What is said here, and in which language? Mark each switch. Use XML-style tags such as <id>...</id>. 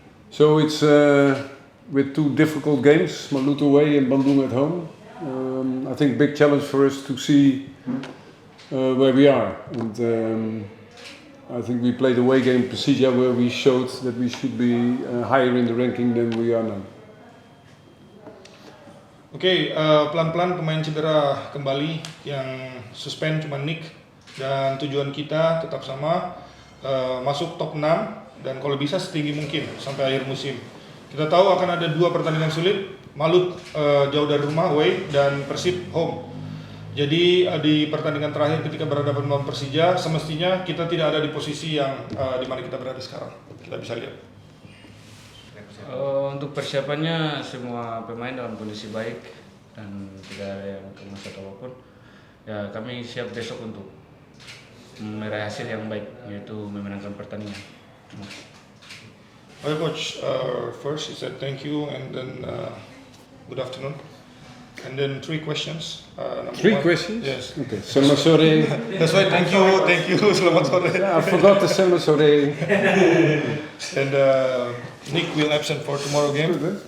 <en>So it's with 2 difficult games, Malut away and Bandung at home. I think big challenge for us to see where we are. And I think we played away game Persija where we showed that we should be higher in the ranking than we are now.</en> <id>Oke, pelan-pelan pemain cedera kembali, yang suspend cuma Nick, dan tujuan kita tetap sama, masuk top 6 dan kalau bisa setinggi mungkin sampai akhir musim. Kita tahu akan ada 2 pertandingan sulit, Malut jauh dari rumah away dan Persib home. Jadi di pertandingan terakhir ketika berhadapan melawan Persija, semestinya kita tidak ada di posisi yang di mana kita berada sekarang. Kita bisa lihat. Untuk persiapannya semua pemain dalam kondisi baik dan tidak ada yang kemasan apapun. Ya kami siap besok untuk meraih hasil yang baik, yaitu memenangkan pertandingan.</id> <en>Okay, Coach. First, he said thank you, and then good afternoon, and then 3 questions. 3 questions? Yes. Okay.</en> <id>Selamat sore.</id> <en>That's why thank you.</en> <id>Selamat sore.</id> <en>I forgot to</en> <id>selamat sore.</id> <en>And Nick will absent for tomorrow game.</en>